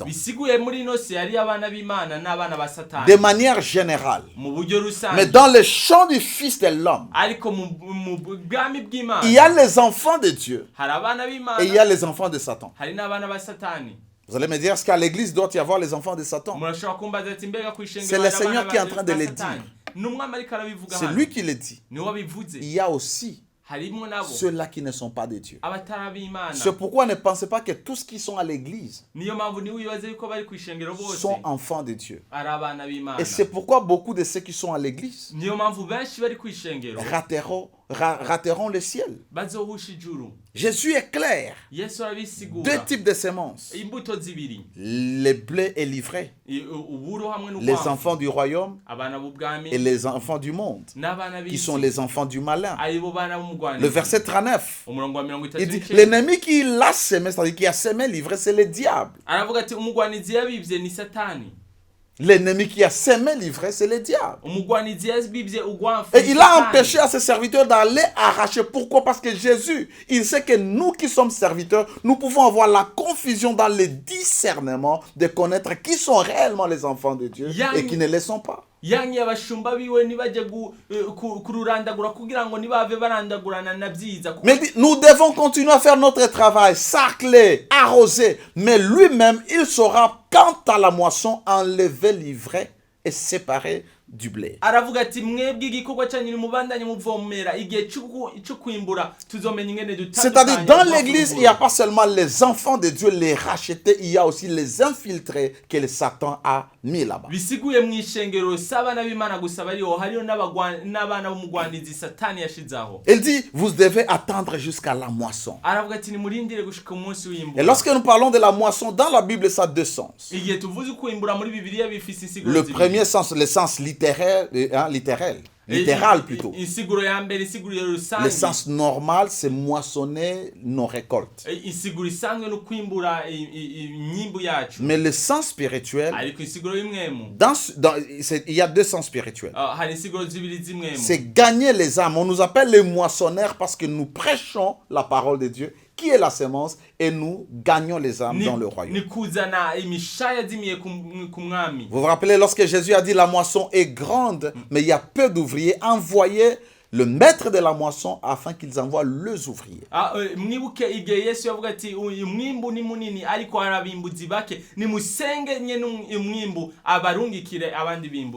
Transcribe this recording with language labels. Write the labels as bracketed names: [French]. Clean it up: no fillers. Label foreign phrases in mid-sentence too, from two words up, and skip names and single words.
[Rundi] bisiguye muri ino si hari abana b'Imana n'abana ba Satani. [French] De manière générale. [Rundi] mu buryo rusange. [French] Mais dans le champ du Fils de l'homme, [Rundi] ariko mu bwami bw'Imana [French] il y a les enfants de Dieu [Rundi] hari abana b'Imana [French] et il y a les enfants de Satan. [Rundi] hari n'abana ba Satani. [French] Vous allez me dire, est-ce qu'à l'église doit y avoir les enfants de Satan? [Rundi] murashobora kumbaza ati mbega ku ishengero [French] C'est le [Rundi] hari abana [French] Seigneur qui est en [Rundi] ba- [French] train de [Rundi] ba [French] le [Rundi] Satani? [French] dire. [Rundi] n'umwami ariko arabivuga [French] C'est [Rundi] hano. [French] lui qui le dit. [Rundi] niwe wabivuze. [French] Il y a aussi [Rundi] harimo nabo [French] ceux-là qui ne sont pas de Dieu. [Rundi] abatari ab'Imana. [French] C'est pourquoi ne pensez pas que tous qui sont à l'église [Rundi] niyo mpamvu niwe wibaze yuko bari ku ishengero bose [French] sont enfants de Dieu. [Rundi] ari abana b'Imana. [French] Et c'est pourquoi beaucoup de ceux qui sont à l'église [Rundi] niyo mpamvu benshi bari ku ishengero [French] rateront le ciel. [Rundi] bazohusha ijuru. [French] Jésus est clair. [Rundi] Yesu arabisigura. [French] Deux types de semences. [Rundi] imbuto zibiri. [French] Les blés et l'ivraie. [Rundi] uburo hamwe [French] Les [Rundi] n'ugwanfu. [French] enfants du royaume [Rundi] abana b'ubwami [French] et les enfants du monde. [Rundi] n'abana [French] Qui [Rundi] b'isi [French] sont les enfants du malin. [Rundi] aribo bana b'umugwanizi. [French] Le verset 39. [Rundi] umurongo wa 39 [French] Il dit, l'ennemi qui l'a semé, c'est-à-dire qui a semé l'ivraie, c'est le diable. [Rundi] aravuga ati umugwanizi yabibye ni Satani. [French] L'ennemi qui a semé l'ivraie, c'est le diable. [Rundi] umugwanizi yabibye ugwanfu. [French] Et il a empêché à ses serviteurs d'aller arracher. Pourquoi? Parce que Jésus, il sait que nous qui sommes serviteurs, nous pouvons avoir la confusion dans le discernement de connaître qui sont réellement les enfants de Dieu et qui ne le sont pas. [Rundi] yangiye abashumba biwe ntibajye kururandagura kugira ngo ntibave barandagurana na byiza. [French] Mais il dit, nous devons continuer à faire notre travail, sarcler, arroser. Mais lui-même, il saura, quant à la moisson, enlever l'ivraie et séparer du blé. [Rundi] Aravuga ati mwebwe igikorwa cyanyu mubandanye muvomera igihe cyo kwimbura tuzomenya ingene dutandukanye. [French] C'est-à-dire, dans l'église, il n'y a pas seulement les enfants de Dieu, les rachetés, il y a aussi les infiltrés que le Satan a mis là-bas. [Rundi] Bisiguye mu ishengero sabana b'Imana gusa bariho hariyo n'abana b'umugwandizi Satani yashizaho. [French] Il dit, vous devez attendre jusqu'à la moisson. [Rundi] Aravuga ati nimurindire gushika umunsi w'imbura. [French] Et lorsque nous parlons de la moisson, dans la Bible, ça a deux sens. [Rundi] Igihe tuvuze kwimbura muri Bibiliya bifise insiguro [French] Le [Rundi] zibiri. [French] premier sens, le sens littéral plutôt. [Rundi] Insiguro ya mbere insiguro [French] Le [Rundi] rusange. [French] sens normal, c'est moissonner nos récoltes. [Rundi] Insiguro isanzwe no kwimbura inyimbu yacu. [French] Mais le sens spirituel, [Rundi] Ariko insiguro y'imwemu. [French] il y a deux sens spirituels. [Rundi] Hari insiguro zibiri z'imwemu. [French] C'est gagner les âmes. On nous appelle les moissonneurs parce que nous prêchons la parole de Dieu, qui est la sémence, et nous gagnons les âmes dans le royaume. [Rundi] Ni kuzana imishaya zimiye ku mwami. [French] Vous vous rappelez, lorsque Jésus a dit la moisson est grande, mais il y a peu d'ouvriers, envoyez le maître de la moisson afin qu'ils envoient leurs ouvriers. [Rundi] Mwibuke igihe Yesu yavuga ati umwimbu ni munini ariko harabimbuzi bake nimusenge nye umwimbu abarungikire abandi bimbuzi.